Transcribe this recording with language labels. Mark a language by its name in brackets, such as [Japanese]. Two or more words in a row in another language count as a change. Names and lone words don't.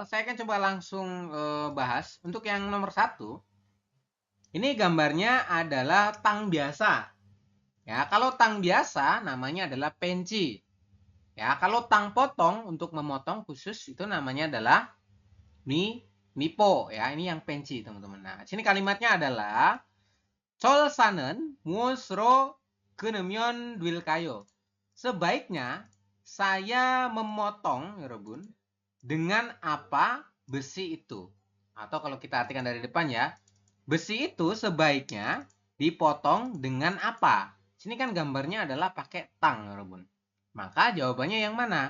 [Indonesian] Saya akan coba langsung bahas. Untuk yang nomor 1, ini gambarnya adalah tang biasa. Ya, kalau tang biasa namanya adalah penci. Ya, kalau tang potong untuk memotong khusus itu namanya adalah nipo. Ya, ini yang penci, teman-teman. Nah, sini kalimatnya adalah [Korean] 철사는 무엇으로 끊으면 될까요? [Indonesian] Sebaiknya saya memotong, 여러분, dengan apa besi itu? Atau kalau kita artikan dari depan ya, besi itu sebaiknya dipotong dengan apa? Sini kan gambarnya adalah pakai tang, 여러분. Maka jawabannya yang mana?